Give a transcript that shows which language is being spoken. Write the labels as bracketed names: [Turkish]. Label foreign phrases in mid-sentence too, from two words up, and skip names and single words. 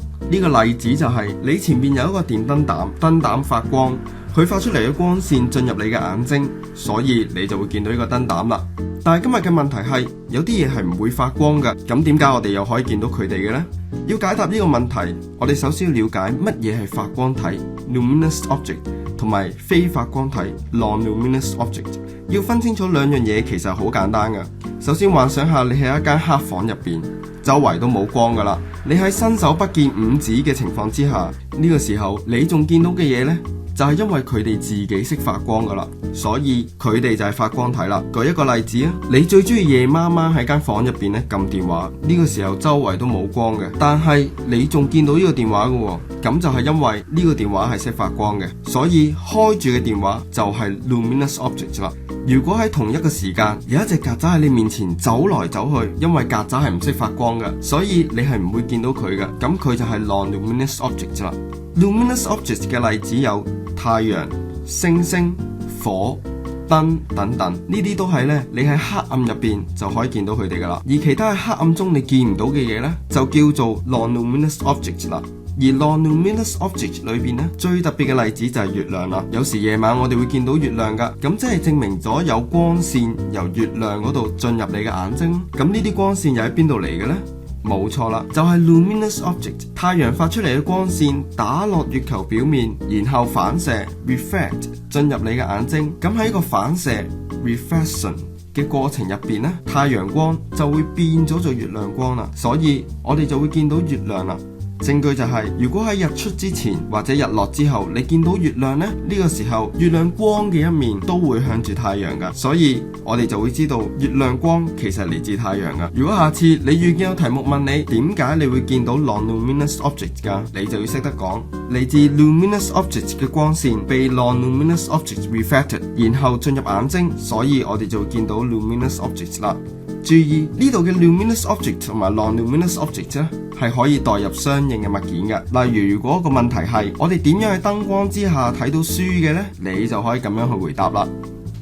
[Cantonese] 呢個例子就係你前面有一個電燈膽，燈膽發光，佢發出嚟嘅光線進入你嘅眼睛，所以你就會見到呢個燈膽啦。但係今日嘅問題係，有啲嘢係唔會發光嘅，咁點解我哋又可以見到佢哋嘅呢？要解答呢個問題，我哋首先要了解乜嘢係發光體 [English] （luminous object） [Cantonese] 同埋非發光體 [English] （non-luminous object）。 [Cantonese] 要分清楚兩樣嘢其實好簡單嘅。首先幻想下你喺一間黑房入邊，周圍都冇光噶啦，你喺伸手不見五指嘅情況之下，呢個時候你仲見到嘅嘢呢，就係因為佢哋自己識發光噶啦，所以佢哋就係發光體啦。舉一個例子啊，你最中意夜媽媽喺間房入邊咧撳電話，呢個時候周圍都冇光嘅，但係你仲見到呢個電話嘅，咁就係因為呢個電話係識發光嘅，所以開住嘅電話就係 [English] luminous object [Cantonese] 啦。如果喺同一個時間有一隻曱甴喺你面前走來走去，因為曱甴係唔識發光嘅，所以你係唔會見到佢嘅，咁佢就係 [English] non-luminous object [Cantonese] 啦。 [English] luminous object [Cantonese] 嘅例子有太陽、星星、火、燈等等，呢啲都係咧你喺黑暗入邊就可以見到佢哋噶啦。而其他喺黑暗中你見唔到嘅嘢呢，就叫做 [English] non-luminous object [Cantonese] 啦。而 [English] non-luminous object [Cantonese] 裏邊咧，最特別嘅例子就係月亮啦。有時夜晚我哋會見到月亮噶，咁即係證明咗有光線由月亮嗰度進入你嘅眼睛。咁呢啲光線又喺邊度嚟嘅呢？冇錯啦，就係 [English] luminous object。 [Cantonese] 太陽發出嚟嘅光線打落月球表面，然後反射 reflect 進入你嘅眼睛。咁喺個反射 reflection 嘅過程入邊呢，太陽光就會變咗做月亮光啦，所以我哋就會見到月亮啦。證據就係，如果喺日出之前或者日落之後，你見到月亮呢，呢個時候月亮光嘅一面都會向住太陽噶，所以我哋就會知道月亮光其實嚟自太陽噶。如果下次你遇見有題目問你點解你會見到 [English] non-luminous object [Cantonese] 噶，你就要識得講嚟自 [English] luminous object [Cantonese] 嘅光線被 [English] non-luminous object reflected， [Cantonese] 然後進入眼睛，所以我哋就會見到 [English] luminous object [Cantonese] 啦。注意呢度嘅 [English] luminous object [Cantonese] 同埋 [English] non-luminous object [Cantonese] 咧，係可以代入相應嘅物件嘅。例如，如果個問題係我哋點樣喺燈光之下睇到書嘅呢，你就可以咁樣去回答啦。